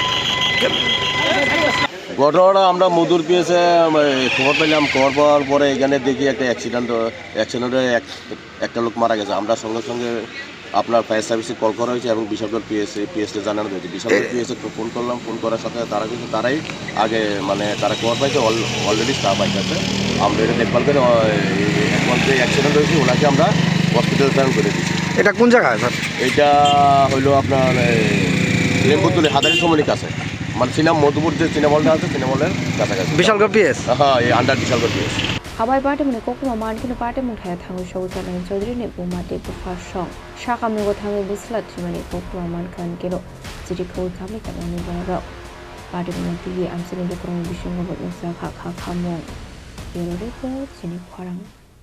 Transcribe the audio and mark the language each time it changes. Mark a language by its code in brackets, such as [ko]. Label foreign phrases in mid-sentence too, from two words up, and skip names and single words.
[bn] ঘটনাটা আমরা মধুর পেয়েছে খবর পেলাম খবর পাওয়ার পরে এখানে দেখি একটা অ্যাক্সিডেন্টে একটা লোক মারা গেছে আমরা সঙ্গে সঙ্গে আপনার ফায়ার সার্ভিসে কল করা হয়েছে এবং বিশালগড় পিএসএ জানানো হয়েছে বিশালগড় পিএসএ ফোন করলাম ফোন করার সাথে তারা কিন্তু তারাই আগে মানে তারা খবর পাইছে [en] already staff [bn] আইতেছে আমরা এটা দেখভাল করে এখন যে অ্যাক্সিডেন্ট হয়েছে ওনাকে আমরা হসপিটাল প্রেরণ করে দিচ্ছি এটা কোন জায়গায় স্যার এটা হলো আপনার লেম্বুতলি হাদারি সমনিক আছে মানে মধুপুর যে সিনেমলটা আছে সিনেমলের কাছাকাছি বিশালগড় পিএস হ্যাঁ এই আন্ডার বিশালগড় পিএস [trp] abai Patimung Koktwma Mankhe no Patimung Thaio Thangwi Sogwikha Nayan Chowdhury ni bumate bufasong shakam no Thangwi bislat thimani Koktwma Mankhe kino jiri khoi khamli kanani banaro Patimung Thaio Amchaini Khorang bishingo botsa kha khamong Chini Khorang